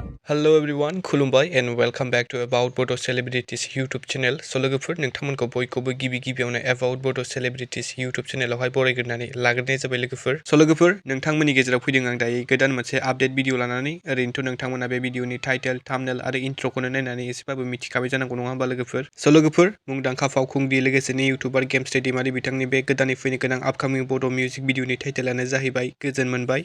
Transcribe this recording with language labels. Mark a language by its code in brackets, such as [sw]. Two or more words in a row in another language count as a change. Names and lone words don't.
[en] Hello everyone, खुलुमबाय and welcome back to About Bodo Celebrities YouTube channel. [brx] So लोगोफोर नोंथांमोनखौ बयखौबो गिबियावनो About Bodo Celebrities YouTube channelआवहाय बरायग्रोनानै लाग्रोनाय जाबाय लोगोफोर. So लोगोफोर नोंथांमोननि गेजेराव फैदों आं दायो गोदान मोनसे आपडेट भिडिअ लानानै. ओरैनोथ' नोंथांमोना बे भिडिअनि टाइटेल, थाम्बनेल आरो इन्ट्र'खौनो नायनानै एसेबाबो मिथिखाबाय जानांगौ नङा होमबा लोगोफोर. So लोगोफोर मुंदांखा फावखुंग्रि लोगोसेनो इउटिउबार गेमस्रि दैमारि बिथांनि बे गोदानै फैनो गोनां आपकामिं बड' मिउजिक भिडिअनि टाइटेलानो जाहैबाय गोजोन मोनबाय.